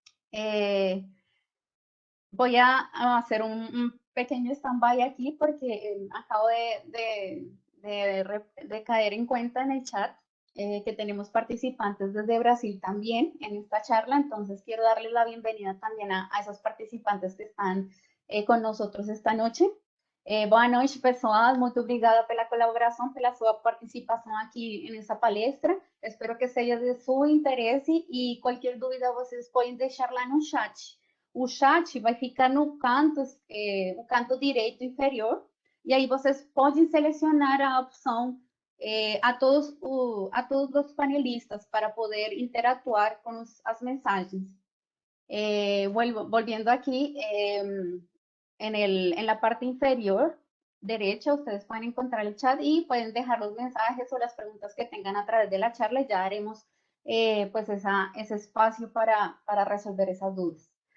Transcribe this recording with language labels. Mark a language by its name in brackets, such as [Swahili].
[Spanish] Eh, Voy a hacer un pequeño stand-by aquí porque acabo de caer en cuenta en el chat que tenemos participantes desde Brasil también en esta charla, entonces quiero darles la bienvenida también a esos participantes que están con nosotros esta noche. [Portuguese] Boa noite, pessoal. Muito obrigada pela colaboração, pela sua participação aqui nessa palestra. Espero que seja de seu interesse e qualquer dúvida vocês podem deixar lá no chat. O chat vai ficar no canto direito inferior, e aí vocês podem selecionar a opção a todos os panelistas para poder interactuar com as mensagens. [Spanish] Volviendo aquí, en la parte inferior derecha ustedes pueden encontrar el chat y pueden dejar los mensajes o las preguntas que tengan a través de la charla y ya haremos pues ese espacio para resolver esas dudas.